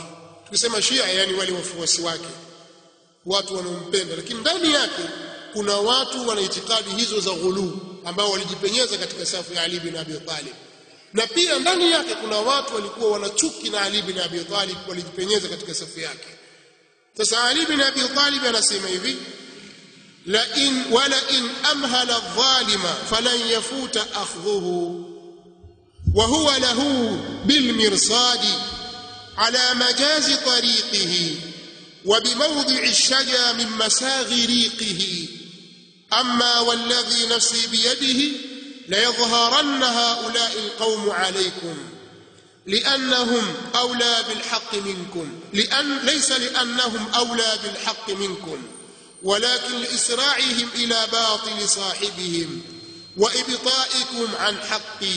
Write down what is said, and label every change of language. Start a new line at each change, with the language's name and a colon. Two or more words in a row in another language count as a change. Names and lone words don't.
Swahili: Tukisema Shia yani wale wafuasi wake, watu wanaompenda, lakini ndani yake kuna watu wana itikadi hizo za ghulu ambao walijipenyeza katika safu ya Ali bin Abi Talib, na pia ndani yake kuna watu walikuwa wanachuki na Ali bin Abi Talib, walijipenyeza katika safu yake. Sasa Ali bin Abi Talib anasema hivi:
Arabic: لئن أمهل الظالم فلن يفوت أخذه وهو له بالمرصاد على مجاز طريقه وبموضع الشجا من مساغ ريقه أما والذي نفسي بيده ليظهرن هؤلاء القوم عليكم لأنهم أولى بالحق منكم ليس لأنهم أولى بالحق منكم ولكن لإسراعهم إلى باطل صاحبهم وإبطائكم عن حقي